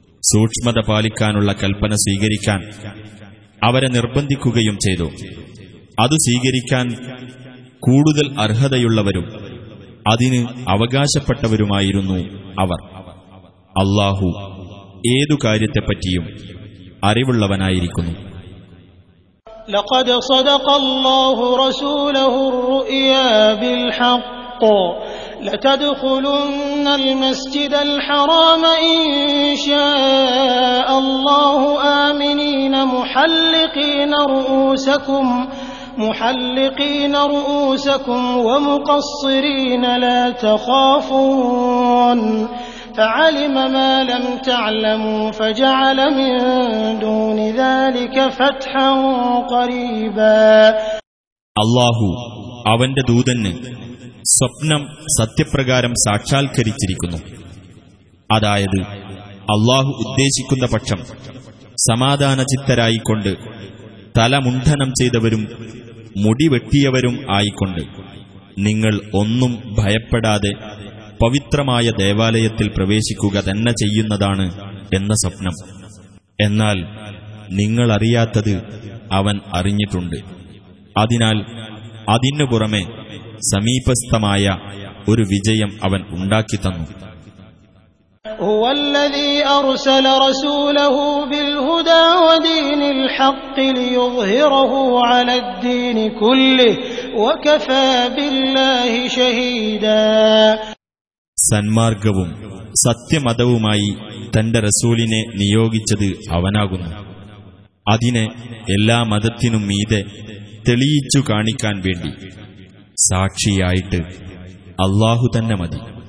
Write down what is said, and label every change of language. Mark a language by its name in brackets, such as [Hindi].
[Malayalam] സൂക്ഷ്മത പാലിക്കാനുള്ള കൽപ്പന സ്വീകരിക്കാൻ അവരെ നിർബന്ധിക്കുകയും ചെയ്തു. അത് സ്വീകരിക്കാൻ കൂടുതൽ അർഹതയുള്ളവരും അതിന് അവകാശപ്പെട്ടവരുമായിരുന്നു അവർ. അല്ലാഹു ഏതു കാര്യത്തെപ്പറ്റിയും അറിവുള്ളവനായിരിക്കുന്നു. [Arabic] لقد صدق الله رسوله الرؤيا بالحق لتدخلن المسجد الحرام إن شاء الله آمنين محلقين رؤوسكم ومقصرين لا تخافون فَعَلِمَ مَا لَمْ تَعْلَمُوا فَجَعَلَ مِنْ دُونِ ذَلِكَ فَتْحًا قَرِيبًا. [Malayalam] അല്ലാഹു അവന്റെ ദൂതന് സ്വപ്നം സത്യപ്രകാരം സാക്ഷാത്കരിച്ചിരിക്കുന്നു. അതായത് അല്ലാഹു ഉദ്ദേശിക്കുന്ന പക്ഷം സമാധാനചിത്തരായിക്കൊണ്ട് തലമുണ്ഠനം ചെയ്തവരും മുടിവെട്ടിയവരും ആയിക്കൊണ്ട് നിങ്ങൾ ഒന്നും ഭയപ്പെടാതെ പവിത്രമായ ദേവാലയത്തിൽ പ്രവേശിക്കുക തന്നെ ചെയ്യുന്നതാണ് എന്ന സ്വപ്നം. എന്നാൽ നിങ്ങളറിയാത്തത് അവൻ അറിഞ്ഞിട്ടുണ്ട്. അതിനാൽ അതിനു പുറമെ സമീപസ്ഥമായ ഒരു വിജയം അവൻ ഉണ്ടാക്കി തന്നു. [Arabic] هو الذي أرسل رسوله بالهدى ودين الحق ليظهره على الدين كله وكفى بالله شهيدا [Malayalam] സന്മാർഗവും സത്യമതവുമായി തന്റെ റസൂലിനെ നിയോഗിച്ചത് അവനാകുന്നു. അതിനെ എല്ലാ മതത്തിനും മീതെ തെളിയിച്ചു കാണിക്കാൻ വേണ്ടി സാക്ഷിയായിട്ട് അല്ലാഹു തന്നെ മതി.